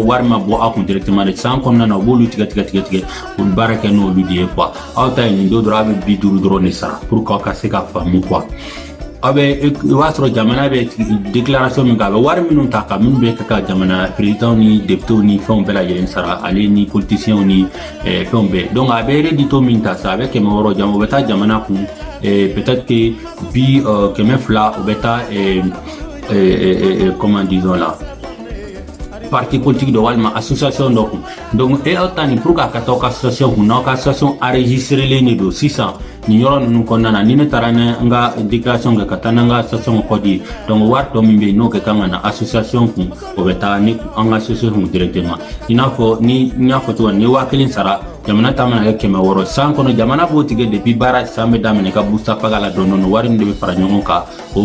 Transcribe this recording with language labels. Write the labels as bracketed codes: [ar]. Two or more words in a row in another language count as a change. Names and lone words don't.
[bm] wari ma bɔ aw kun directement de san kɔnɔna na u b'olu tigɛ u baara kɛ n'olu de ye quoi aw ta ye nin don dɔrɔn aw bɛ 50 dɔrɔn de sara [fr] pour que [bm] aw ka se ka faamu quoi aw bɛ i b'a sɔrɔ jamana bɛ déclaration min kɛ a bɛ wari minnu ta ka minnu bɛ kɛ ka jamana président ni député ni fɛnw bɛɛ lajɛlen sara ale ni politiciens ni fɛnw bɛɛ donc a bɛ rédito min ta sa a bɛ 600 jama o bɛ taa jamana kun [fr] peut-être que [bm] bi 200 o bɛ taa [fr] comment disons là parti politique de [bm] walma association donc aw ta ni pour ka taa aw ka association kun n'aw ka [fr] association enregistré [bm] ne do sisan ni yɔrɔ ninnu kɔnɔna na ni ne taara n ka déclaration kɛ ka taa n'an ka association code donc wari dɔ min bɛ yen n'o kɛ kan ka na association kun o bɛ taa ni an ka association kun directement i n'a fɔ ni n y'a fɔ cogo min ni 1000 sara jamana ta mana kɛ 600 san kɔnɔ jamana b'o tigɛ depuis baara san bɛ daminɛ ka Boursapaga la dɔɔni wari min de bɛ fara ɲɔgɔn kan o